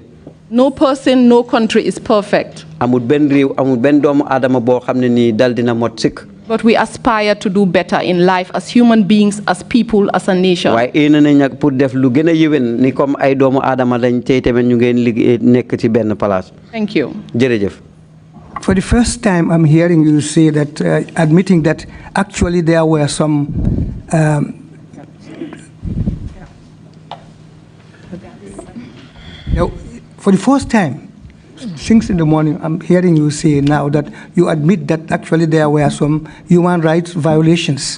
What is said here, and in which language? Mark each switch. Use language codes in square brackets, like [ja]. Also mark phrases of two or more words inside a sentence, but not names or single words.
[en] No person, no country is perfect. [wo] amul benn réew amul benn doomu aadama boo xam ne nii dal dina mot sikk. [en] But we aspire to do better in life as human beings, as people, as a nation. [wo] waaye éena nañ nag pour def lu gën a yéwén ni comme ay doomu aadama lañ tey tamit ñu ngeen liggéey nekk ci benn place. [en] Thank you. [wo] jërëjëf. [en] For the first time, I'm hearing you say that, admitting that actually there were some for the first time, since in the morning, I'm hearing you say now that you admit that actually there were some human rights violations.